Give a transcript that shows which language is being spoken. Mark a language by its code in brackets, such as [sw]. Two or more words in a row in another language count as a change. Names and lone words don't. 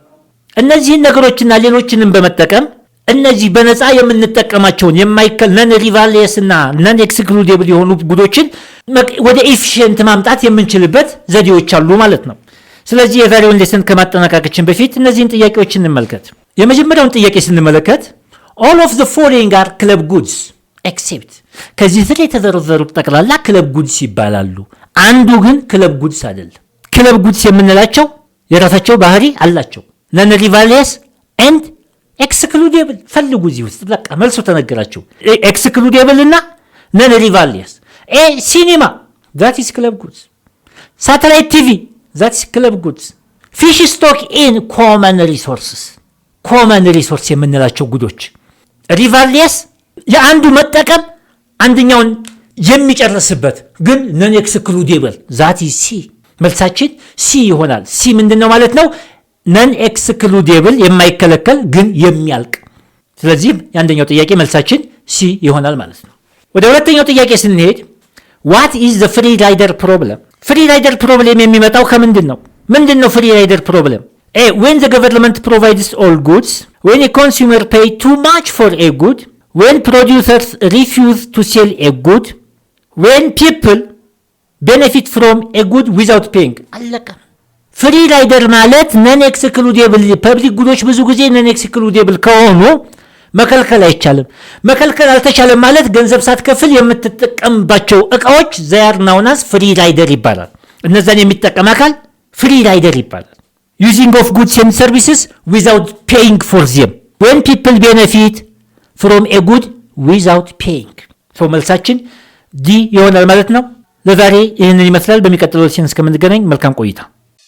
[am] እነዚህን ነገሮችና ሌሎችንም በመጠቀም እነዚህ በነፃ የምንጠቀማቸውን [en] non rivalrous [am] እና [en] non excludable [am] የሆኑ ጉዶችን ወደ ኤፊሽንት ማምጣት የምንችልበት ዘዴዎች አሉ ማለት ነው። ስለዚህ የዛሬውን ሌሰን ከማጠናቀቃችን በፊት እነዚህን ጥያቄዎች እንመልከት። የመጀመሪያውን ጥያቄ ስንመለከት [en] all of the following are club goods except፣ [am] ከዚህ ስር የተዘረዘሩት ጠቅላላ [en] club goods [am] ይባላሉ። አንዱ ግን [en] club goods [am] አይደለም። [en] club goods [am] የምንላቸው የራሳቸው ባህሪ አላቸው። [en] non rivalrous and excludable። [am] ፈልጉ እዚህ ውስጥ በቃ መልሶ ተነገራችሁ። ኤክስክሉዴብል እና [en] non rivalrous። [am] ሲኒማ [en] that is club goods። satellite TV that is club goods። fish stock in common resources፣ common resource [am] የምንላቸው ጉዶች። ሪቫርሌስ የአንዱ መጠቀም አንደኛውን የሚጨርስበት ግን [en] non excludable that is [am] ሲ። መልሳችን ሲ ይሆናል። ሲ ምንድነው ማለት ነው? [en] non excludable [am] የማይከለከል ግን የሚያልቅ። ስለዚህ የአንደኛው ጥያቄ መልሳችን ሲ ይሆናል ማለት ነው። ወደ ሁለተኛው ጥያቄ ስንሄድ [en] what is the free rider problem? free rider problem [am] የሚመጣው ከምንድን ነው? ምንድነው [en] free rider problem? when the government provides all goods, when a consumer pay too much for a good, when producers refuse to sell a good, when people benefit from a good without paying። አለቀ። free rider ማለት non excludable public goods [am] ብዙ ጊዜ [en] non excludable [am] ከሆኑ መከልከል አይቻልም። መከልከል አልተቻለም ማለት ገንዘብ ሳትከፍል የምትጠቀምባቸው እቃዎች [en] they are known as free rider [am] ይባላል። እነዛን የሚጠቀም አካል [en] free rider [am] ይባላል። [en] using of goods and services without paying for them when people benefit from a good without paying። [am] ሰው መልሳችን ዲ ይሆናል ማለት ነው። ለዛሬ ይህንን ይመስላል። በሚቀጥለው ሴን እስከምንገናኝ መልካም ቆይታ።